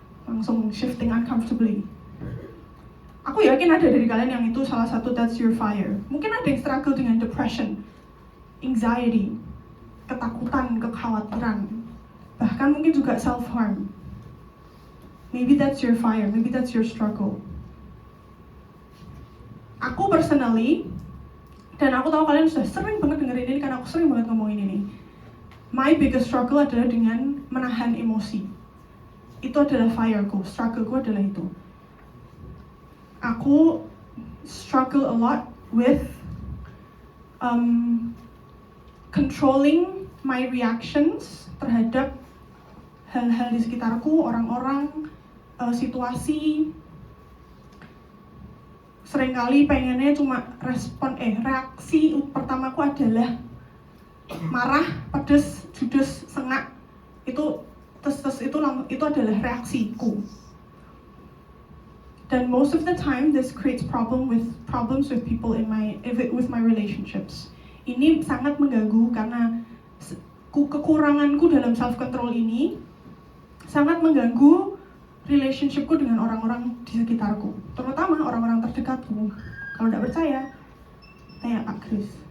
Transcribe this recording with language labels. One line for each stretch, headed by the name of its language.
Indonesian: Langsung
English: shifting uncomfortably.
Indonesian: Aku yakin ada dari kalian yang itu salah satu
English: that's your fire.
Indonesian: Mungkin ada yang struggle dengan depression, anxiety, ketakutan, kekhawatiran. Bahkan mungkin juga self-harm.
English: Maybe that's your fire, maybe that's your struggle.
Indonesian: Aku personally, dan aku tahu kalian sudah sering banget dengerin ini karena aku sering banget ngomongin ini.
English: My biggest struggle
Indonesian: adalah dengan menahan emosi. Itu adalah fireku, struggleku adalah itu. Aku
English: struggle a lot with controlling my reactions
Indonesian: terhadap hal-hal di sekitarku, orang-orang, situasi. Seringkali pengennya cuma reaksi pertamaku adalah marah, pedes, judes, sengak. Itu adalah reaksiku. Dan
English: most of the time this creates problems with people with my relationships.
Indonesian: Ini sangat mengganggu karena kekuranganku dalam self control ini sangat mengganggu relationshipku dengan orang-orang di sekitarku, terutama orang-orang terdekatku. Kalau tidak percaya, tanya Kak Chris.